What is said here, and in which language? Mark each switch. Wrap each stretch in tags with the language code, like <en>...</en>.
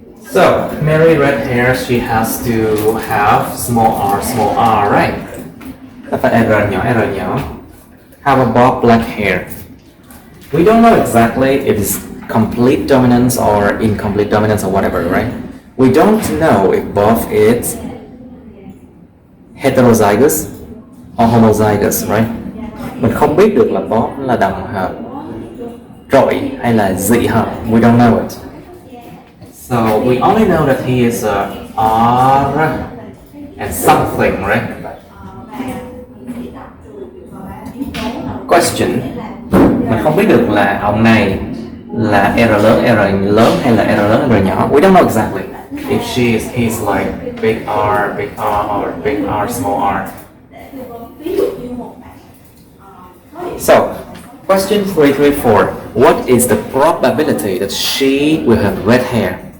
<en>So Mary red hair, she has to have small r, right?</en> <vi>Phải R nhỏ.</vi> <en>How about Bob black hair? We don't know exactly if it's complete dominance or incomplete dominance or whatever, right? We don't know if both is heterozygous or homozygous, right?</en> <vi>Mình không biết được là both là đồng hợp trội hay là dị hợp.</vi> <en>We don't know it. So we only know that he is a R and something, right? Question.</en> <vi>Mình không biết được là ông này là R lớn hay là R lớn R nhỏ.</vi> <en>We don't know exactly if he's like big R or big R small r. So question 334. What is the probability that she will have red hair?</en>